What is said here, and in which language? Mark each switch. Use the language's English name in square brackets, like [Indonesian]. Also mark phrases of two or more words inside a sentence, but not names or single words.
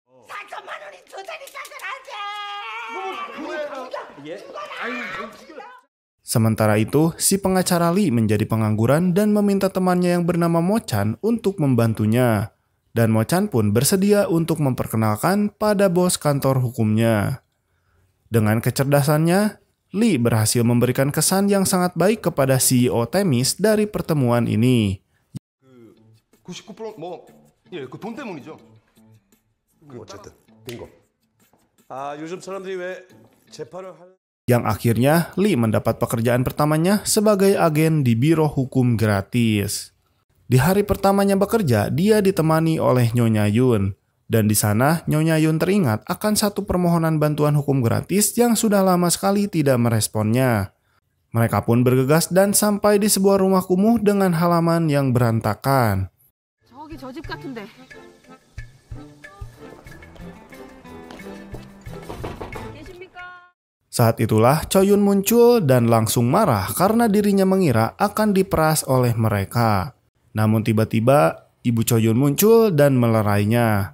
[Indonesian] Sementara itu, si pengacara Lee menjadi pengangguran dan meminta temannya yang bernama Mo Chan untuk membantunya. Dan Mo Chan pun bersedia untuk memperkenalkan pada bos kantor hukumnya. Dengan kecerdasannya, Lee berhasil memberikan kesan yang sangat baik kepada CEO Temis dari pertemuan ini. [Korean] 99% 그 돈 때문이죠. 어쨌든 빙고. 요즘 사람들이 왜 재판을 하는 [Indonesian] Yang akhirnya Lee mendapat pekerjaan pertamanya sebagai agen di biro hukum gratis. Di hari pertamanya bekerja, dia ditemani oleh Nyonya Yun. Dan di sana, Nyonya Yun teringat akan satu permohonan bantuan hukum gratis yang sudah lama sekali tidak meresponnya. Mereka pun bergegas dan sampai di sebuah rumah kumuh dengan halaman yang berantakan. [Korean] 저기 저 집 같은데. [Indonesian] Saat itulah Cho Yun muncul dan langsung marah karena dirinya mengira akan diperas oleh mereka. Namun tiba-tiba, Ibu Cho Yun muncul dan melerainya.